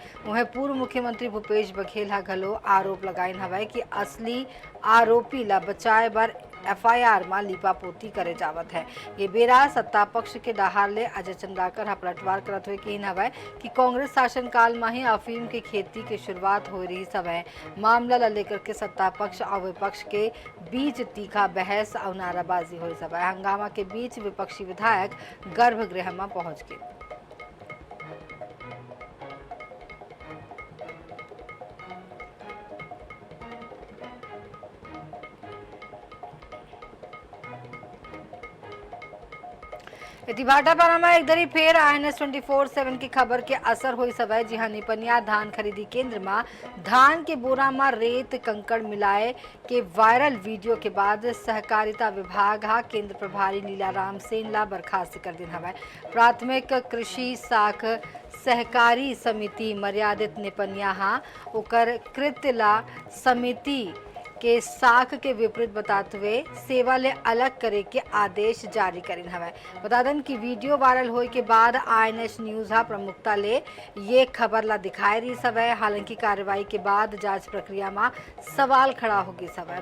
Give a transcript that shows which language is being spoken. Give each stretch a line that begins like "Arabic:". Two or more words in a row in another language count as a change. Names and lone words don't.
Chhattisgarhi: वहीं पूर्व मुख्यमंत्री भूपेश बघेल हा घलो आरोप लगाए हवे कि असली आरोपी ला बचाए बर एफआईआर में लिपापोती करे जावत है। ये बेरा सत्ता पक्ष के डहार ले अजय चंद्राकर पलटवार करत हुए कही हवे कि कांग्रेस शासन काल में ही अफीम के खेती की शुरुआत हो रही सवै। मामला ला लेकर के सत्ता पक्ष और विपक्ष के बीच तीखा बहस और नाराबाजी हुई सवै। हंगामा के बीच विपक्षी विधायक गर्भगृह में पहुंच गए। भाटापारा में एक दरी फेर INS 24/7 की खबर के असर हुई सवै। जी हाँ, निपनिया धान खरीदी केंद्र में धान के बोरा में रेत कंकड़ मिलाए के वायरल वीडियो के बाद सहकारिता विभाग केंद्र प्रभारी लीलाराम सेन ला बर्खास्त कर दिन हवै। प्राथमिक कृषि साख सहकारी समिति मर्यादित निपनिया ओकर कृत्य ला समिति के साख के विपरीत बताते हुए सेवा ले अलग करे के आदेश जारी करिन हवे। बता दें कि वीडियो वायरल होए के बाद INS न्यूज प्रमुखता ले ये खबर ला दिखाई रही सवै। हालांकि कार्रवाई के बाद जांच प्रक्रिया में सवाल खड़ा होगी सवै।